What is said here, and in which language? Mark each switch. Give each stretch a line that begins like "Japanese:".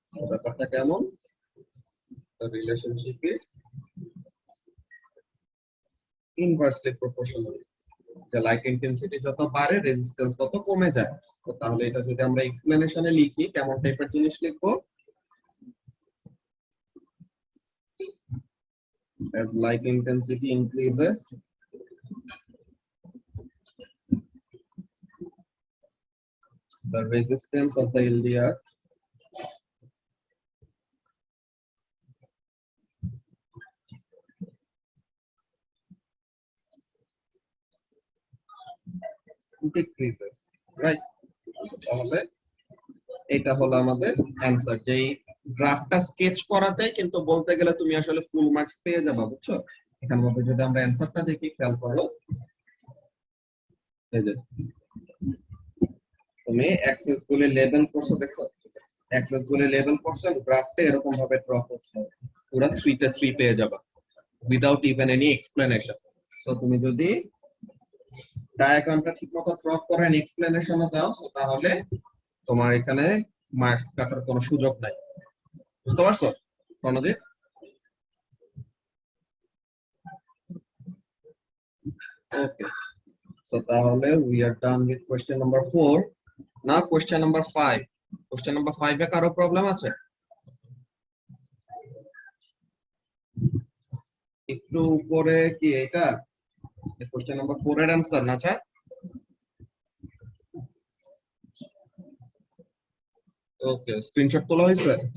Bangla: ব্যাপারটা কেমন,
English: the relationship is inversely proportional,
Bangla: যে লাইট ইন্টেন্সিটি যত বাড়ে রেজিস্ট্যান্স তত কমে যায়। তো তাহলে এটা যদি আমরা এক্সপ্লেনেশনে লিখি কেমন টাইপের জিনিস লিখবো?
English: as light intensity increases the resistance of the LDR decreases, right?
Bangla: তাহলে এটা হলো আমাদের অ্যানসার। যে গ্রাফটা স্কেচ করাতে কিন্তু বলতে গেলে তুমি আসলে ফুল মার্কস পেয়ে যাবে, বুঝছো? এখানের মধ্যে যদি আমরা অ্যানসারটা দেখি, খেয়াল করো, এই যে তুমি অ্যাক্সেস গুলি লেবেল করছো, দেখো অ্যাক্সেস গুলি লেবেল করছো, গ্রাফটা এরকম ভাবে ড্র করছো, পুরো 3 তে 3 পেয়ে যাবে
English: Without even any explanation.
Bangla: তো তুমি যদি ডায়াগ্রামটা ঠিকমতো ড্র করে এক্সপ্লেনেশনও দাও, তাহলে তোমার এখানে মার্কস কাটার কোনো সুযোগ নাই। বুঝতে পারছো প্রণজিৎ?
English: Okay, so তাহলে we are done with question number 4. Now question number 5.
Bangla: Question number 5 এ কারো প্রবলেম আছে? একটু উপরে কি এটা question number 4 এর অ্যানসার না? আচ্ছা, ওকে, স্ক্রিনশট তোলা হয়েছে?